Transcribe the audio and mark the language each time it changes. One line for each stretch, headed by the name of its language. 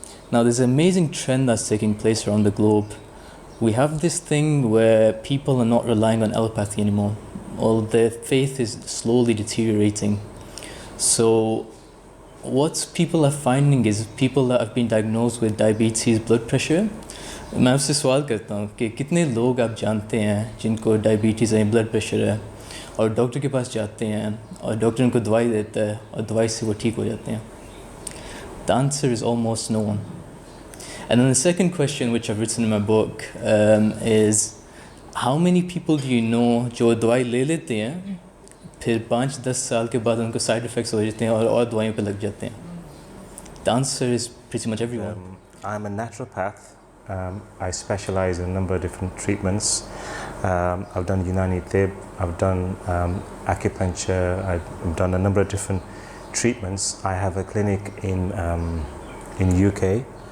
English: Now there's an amazing trend that's taking place around the globe. We have this thing where people are not relying on allopathy anymore, or their faith is slowly deteriorating. So what people are finding is people that have been diagnosed with diabetes, blood pressure.
Hindi: मैं आपसे सवाल करता हूँ कि कितने लोग आप जानते हैं जिनको डायबिटीज़ है, ब्लड प्रेशर है, और डॉक्टर के पास जाते हैं और डॉक्टर उनको दवाई देता है और दवाई से वो ठीक हो जाते हैं?
English: The answer is almost no one. And then the second question, which I've written in my book, is how many people do you know
Hindi: जो दवाई ले लेते हैं फिर 5-10 साल के बाद उनको साइड इफ़ेक्ट्स हो जाते हैं और दवाइयों पे लग जाते हैं?
English: The answer is pretty much everyone. I'm a naturopath. I specialize in a number of different treatments. I've done Unani Tibb, I've done acupuncture, I've done a number of different treatments. I have a clinic in UK.